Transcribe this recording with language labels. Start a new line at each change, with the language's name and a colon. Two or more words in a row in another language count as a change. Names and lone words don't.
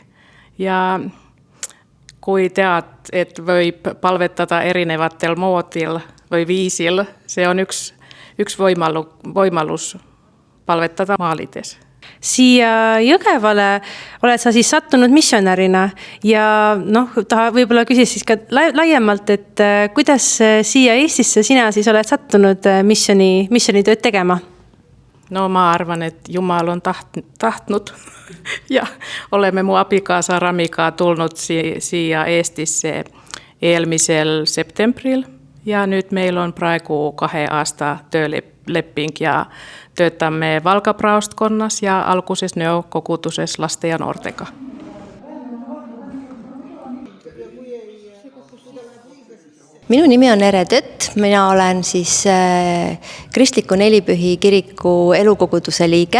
Estonian: Ja kui tead, et võib palvetada erinevatel moodil või viisil, see on üks võimalus palvetada maalides. Siia Jõgevale oled sa siis sattunud missionärina ja võib-olla küsis siis ka laiemalt, et kuidas siia Eestisse sina siis oled sattunud missionitööd tegema?
Finnish: No mä arvan, että Jumal on tahtnut ja olemme mun abikaasa Ramika tullut siia Eestissä
Estonian: eelmisel septembril
Finnish: ja nyt meillä on
Estonian: praegu 2 aasta töölepping
Finnish: ja töötämme Valkapraostkonnas ja alkuses kogutuses lasten ja noortega.
Estonian: Minu nimi on Ere Tött, mina olen siis Kristliku Nelipühi kiriku elukoguduse liige.